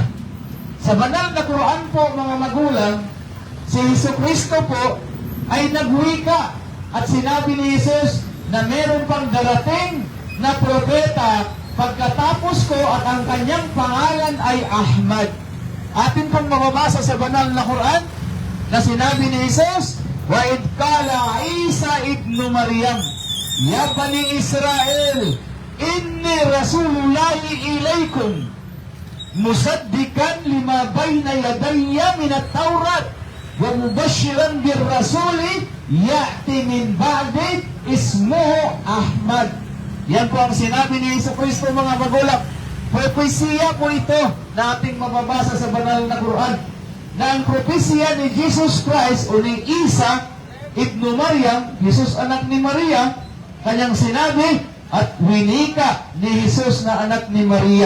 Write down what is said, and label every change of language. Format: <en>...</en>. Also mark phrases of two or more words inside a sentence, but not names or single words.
<tl>Sa banal na Quran po, mga magulang, si Jesucristo po ay nagwika at sinabi ni Jesus na meron pang darating na propeta pagkatapos ko at ang kanyang pangalan ay Ahmad. Atin pong mababasa sa banal na Quran na sinabi ni Jesus,</tl> <ar>وإذ قال عيسى ابن مريم يا بني إسرائيل إني رسول الله إليكم مصدقا لما بين يدي من التوراة ومبشرا برسول يأتي من بعدي اسمه أحمد.</ar> <tl>Yan po ang sinabi ni Jesucristo, mga magulang. Propesya po ito na ating mababasa sa banal na Quran, na ang propesya ni Jesus Christ o ni Isa ibnu Maryam, Jesus anak ni Maria, kanyang sinabi at winika ni Jesus na anak ni Maria.</tl>